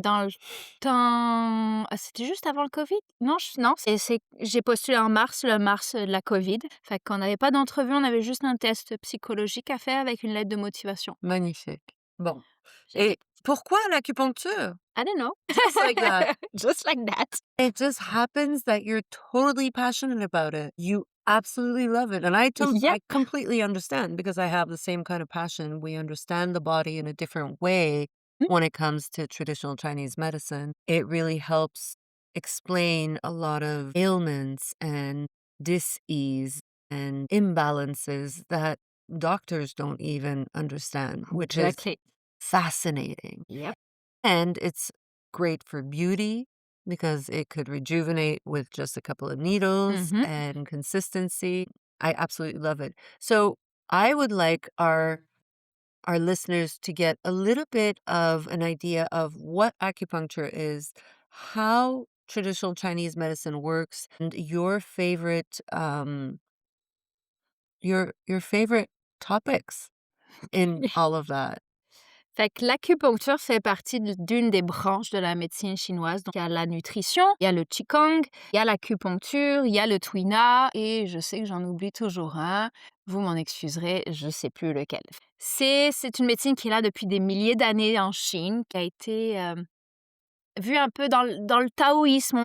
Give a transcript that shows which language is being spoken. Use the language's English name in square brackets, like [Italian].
[French] dans le temps c'était juste avant le covid? Non, j'ai postulé en mars, le mars, de la covid. Fait qu'on n'avait pas d'entrevue, on avait juste un test psychologique à faire avec une lettre de motivation. Magnifique. Bon, J'ai et fait pourquoi l'acupuncture? [English] I don't know. Just like that. Just like that. It just happens that you're totally passionate about it. You absolutely love it. And Yep. I completely understand because I have the same kind of passion. We understand the body in a different way Mmh. when it comes to traditional Chinese medicine. It really helps explain a lot of ailments and dis-ease and imbalances that doctors don't even understand, which is Exactly. fascinating. Yep. And it's great for beauty because it could rejuvenate with just a couple of needles Mhm. and consistency. I absolutely love it. So I would like our listeners to get a little bit of an idea of what acupuncture is, how traditional Chinese medicine works, and your favorite topics in all of that. [French] Fait que l'acupuncture fait partie d'une des branches de la médecine chinoise. Donc, il y a la nutrition, il y a le qigong, il y a l'acupuncture, il y a le tuina et je sais que j'en oublie toujours un. Vous m'en excuserez, je sais plus lequel. C'est une médecine qui est là depuis des milliers d'années en Chine, qui a été vu un peu dans le taoïsme.